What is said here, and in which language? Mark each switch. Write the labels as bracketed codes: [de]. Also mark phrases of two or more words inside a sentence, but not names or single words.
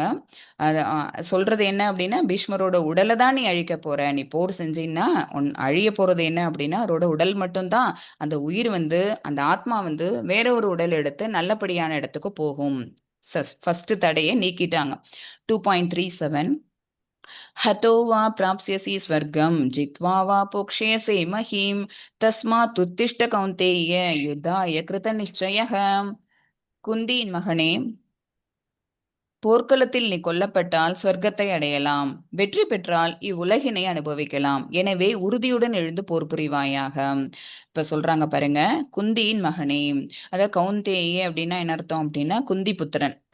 [ta] அது சொல்றது என்ன அப்படின்னா, பீஷ்மரோட உடலை தான் நீ அழிக்க போற. நீ போர் செஞ்சீன்னா அழிய போறது என்ன அப்படின்னா, அவரோட உடல் மட்டும்தான். அந்த உயிர் வந்து அந்த ஆத்மா வந்து வேற ஒரு உடல் எடுத்து நல்லபடியான இடத்துக்கு போகும். ஃபர்ஸ்ட் தடையை நீக்கிட்டாங்க. 2.37 [sa] हतो वा प्राप्स्यसि स्वर्गं जित्वा वा पोक्ष्यसे महीं तस्मात् उत्तिष्ठ कौन्तेय युद्धाय कृतनिश्चयः [ta] குந்தியின் மகனே, போர்க்களத்தில் நீ கொல்லப்பட்டால் சொர்க்கத்தை அடையலாம், வெற்றி பெற்றால் இவ்வுலகினை அனுபவிக்கலாம். எனவே உறுதியுடன் எழுந்து போர் புரிவாயாக. இப்ப சொல்றாங்க பாருங்க, குந்தியின் மகனே, அதாவது கௌந்தேயே அப்படின்னா என்ன அர்த்தம் அப்படின்னா குந்தி புத்திரன்.